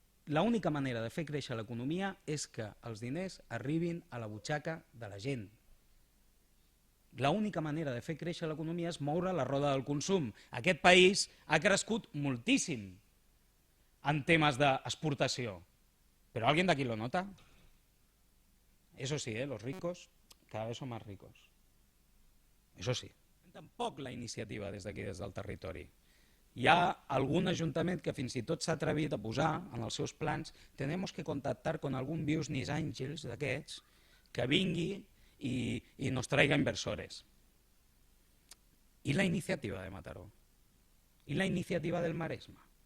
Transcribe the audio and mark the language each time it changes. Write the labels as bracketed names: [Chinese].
[Catalan] L'única manera de fer créixer l'economia és que els diners arribin a la butxaca de la gent. L'única manera de fer créixer l'economia és moure la roda del consum. Aquest país ha crescut moltíssim en temes d'exportació. [Spanish] Pero ¿alguien de aquí lo nota? Eso sí, los ricos cada vez son más ricos. Eso sí. [Catalan] Tampoc la iniciativa des d'aquí, des del territori. Hi ha algun ajuntament que fins i tot s'ha atrevit a posar en els seus plans [Spanish] «tenemos que contactar con algún [Catalan] business angels d'aquests que vingui i [Spanish] nos traiga inversores». [Catalan] I la iniciativa de Mataró? I la iniciativa del Maresme?